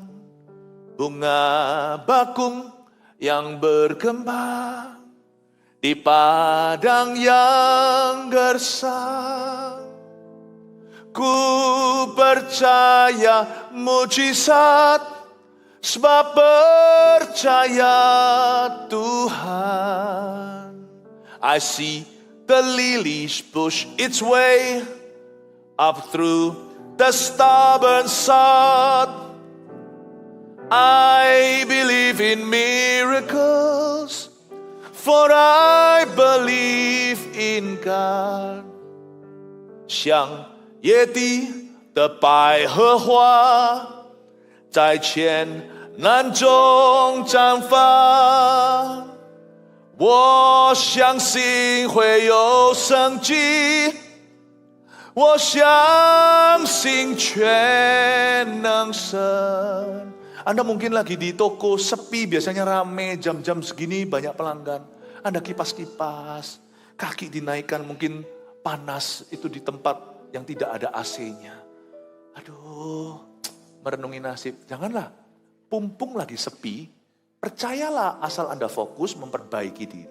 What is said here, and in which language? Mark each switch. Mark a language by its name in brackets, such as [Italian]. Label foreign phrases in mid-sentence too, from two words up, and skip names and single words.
[Indonesian] Bunga bakung yang berkembang di padang yang gersang. Ku percaya mujizat, sebab percaya Tuhan. [English] I see the lilies push its way up through the stubborn sod. I believe in miracles, for I believe in God. [Chinese] 像野地的百合花，在千难中绽放。我相信会有生机，我相信全能神。 [Indonesian] Anda mungkin lagi di toko sepi, biasanya rame, jam-jam segini banyak pelanggan. Anda kipas-kipas, kaki dinaikkan, mungkin panas itu di tempat yang tidak ada AC-nya. Aduh, merenungi nasib. Janganlah, pumpung lagi sepi. Percayalah asal Anda fokus memperbaiki diri.